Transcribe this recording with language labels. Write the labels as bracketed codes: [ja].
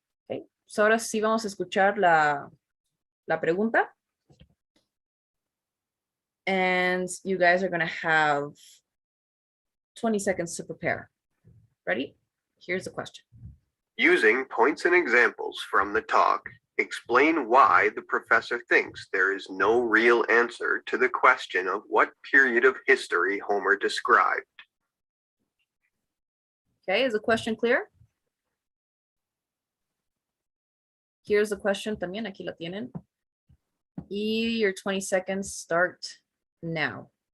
[es] Okay, so ahora sí vamos a escuchar la pregunta. [en] And you guys are going to have 20 seconds to prepare. Ready? Here's the question. Using points and examples from the talk, explain why the professor thinks there is no real answer to the question of what period of history Homer described. Okay, is the question clear? Here's the question [es] también, aquí la tienen. [en] Y your 20 seconds start now.